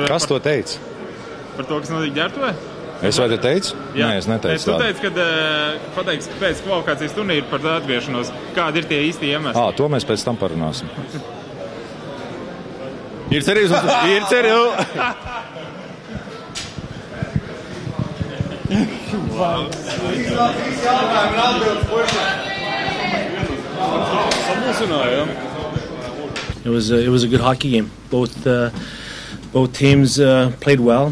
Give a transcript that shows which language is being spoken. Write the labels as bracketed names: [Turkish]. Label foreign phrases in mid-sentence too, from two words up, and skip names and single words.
[Latvian] Kas to teica? Par to, kas notika ģērbtuvē? Es vai te teicu? Jā. Nē, es neteicu tādu. Tu teici, ka pateiks pēc kvalifikācijas turnīra par atgriešanos. Kādi ir tie īsti iemesli? To mēs pēc tam parunāsim. Ir cerības. Ir cerības. [English] It was a good hockey game. Both teams played well.